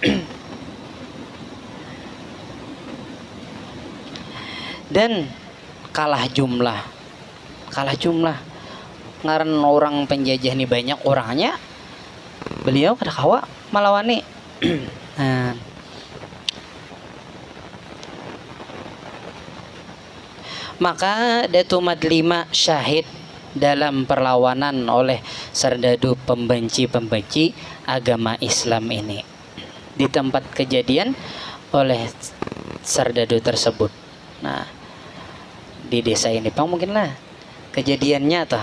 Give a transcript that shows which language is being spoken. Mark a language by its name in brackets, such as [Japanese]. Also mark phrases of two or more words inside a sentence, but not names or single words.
[Banjar] Dan kalah jumlah ngaran orang penjajah ini banyak orangnya, beliau kada kawa malawani. [Indonesian] Nah, maka Datu Madlima syahid dalam perlawanan oleh serdadu pembenci agama Islam ini di tempat kejadian oleh serdadu tersebut. Nah, di desa ini Pang mungkinlah kejadiannya toh.